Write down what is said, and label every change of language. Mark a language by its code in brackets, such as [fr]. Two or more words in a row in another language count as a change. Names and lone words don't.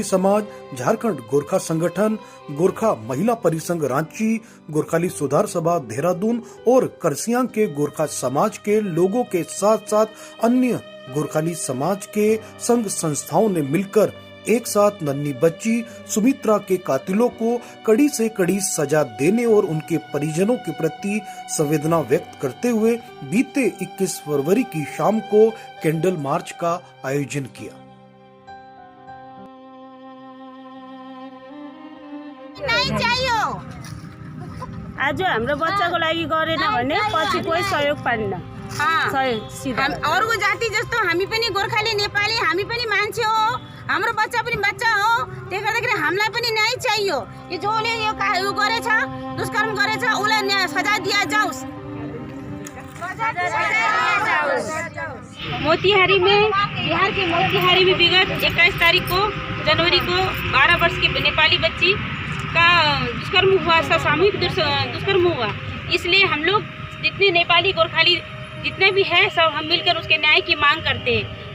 [hi] समाज, झारखंड गोरखा संगठन, गोरखा महिला परिसंघ रांची, गोरखाली सुधार सभा देहरादून और करसियांग के गोरखा समाज के लोगों के साथ साथ अन्य गोरखाली समाज के संघ संस्थाओं ने मिलकर एक साथ नन्ही बच्ची सुमित्रा के कातिलों को कड़ी से कड़ी सजा देने और उनके परिजनों के प्रति संवेदना व्यक्त करते हुए बीते 21 फरवरी की शाम को [en] candle march [hi] का आयोजन किया। नहीं चाहिए [ne] आज हाम्रो बच्चाको लागि गरेन भने पछि कोही सहयोग पाइन्न। [hi] और वो [ne] जाति जस्तो हामी पनि गोर्खाली नेपाली हामी पनि मान्छे हो, हाम्रो बच्चा पनि बच्चा हो, त्यही गर्दाखेरि हामीलाई पनि न्याय चाहियो। यो जोले यो गरेछ, दुष्कर्म गरेछ उलाई सजा दिया जाओस्। [hi] मोतिहारी में, बिहार के मोतिहारी में विगत 21 तारीख को जनवरी को 12 वर्ष की नेपाली बच्ची का दुष्कर्म हुआ, सामूहिक दुष्कर्म हुआ। इसलिए हम लोग जितने नेपाली गोरखाली जितने भी है सब हम मिलकर उसके न्याय की मांग करते हैं।